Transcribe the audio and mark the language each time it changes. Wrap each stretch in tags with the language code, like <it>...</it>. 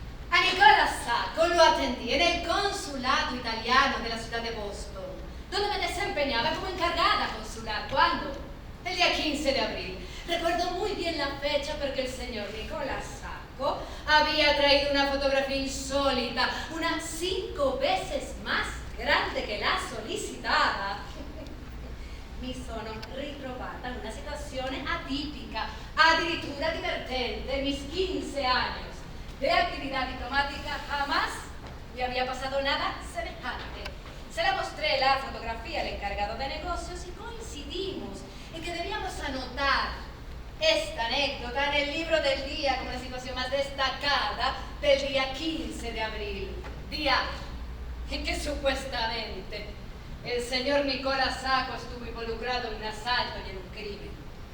<es>A Nicolás Sacco lo atendí en el consulado italiano de la ciudad de Boston, donde me desempeñaba como encargada consular. ¿Cuándo? El día 15 de abril. Recuerdo muy bien la fecha porque el señor Nicolás Sacco había traído una fotografía insólita, una 5 veces más grande che la solicitada.</es> <it>Mi sono ritrovata in una situazione atipica, addirittura divertente.</it> <es>Mis 15 años de actividad diplomática jamás me había pasado nada semejante. Se la mostré la fotografía al encargado de negocios y coincidimos en que debíamos anotar esta anécdota en el libro del día como la situación más destacada del día 15 de abril, día en que supuestamente el señor Nicolás Sacco estuvo involucrado en un asalto y en un crimen.</es>